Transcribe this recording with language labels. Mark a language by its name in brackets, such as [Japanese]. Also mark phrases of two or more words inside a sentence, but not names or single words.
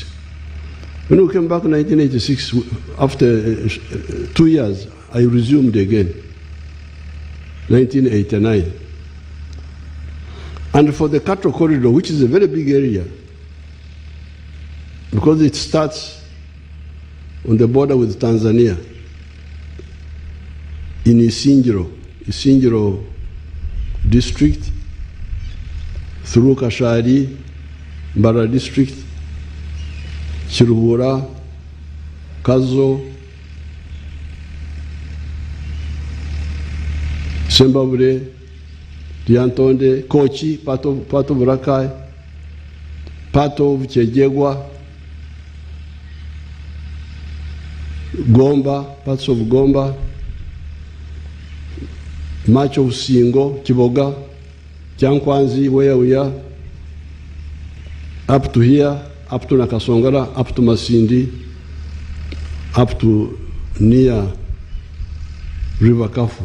[English] When we came back in 1986, after 2 years, I resumed again, 1989. And for the cattle corridor, which is a very big area, because it starts on the border with Tanzania, in Isingiro district, through Kashari, Mbara district, Chiruhura, Kazo, Sembabure, Diantonde, Kochi, part of Rakai, part of Chejegwa, Gomba, parts of Gomba, much of Singo, Chiboga, Jankwanzi, where we are, up to here, up to Nakasongara, up to Masindi, up to near River Kafu.